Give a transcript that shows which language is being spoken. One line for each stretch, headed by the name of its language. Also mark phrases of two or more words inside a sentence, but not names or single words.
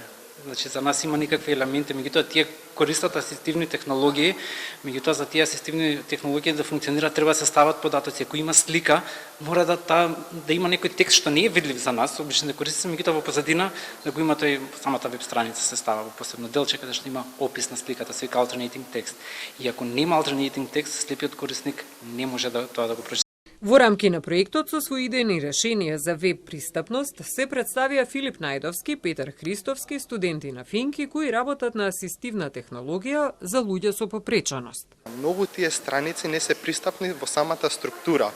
Macedonian: Значи, за нас има никакви елементи, меѓутоа тие користат асистивни технологии, меѓутоа за тие асистивни технологии да функционираат треба да се стават податоци. Ако има слика, мора да има некој текст што не е видлив за нас, обично не користи се, меѓутоа во позадина да го има тој самата веб страница се става во посебно делче каде што има опис на сликата, се вика
English: alternating text.
Macedonian: И ако нема
English: alternating text,
Macedonian: слепиот корисник не може тоа да го прочита. Во рамки на проектот со свои идејни решенија за веб пристапност се представија Филип Најдовски, Петар Христовски, студенти на Финки кои работат на асистивна технологија за луѓе со попреченост. Многу тие страници не се пристапни во самата структура.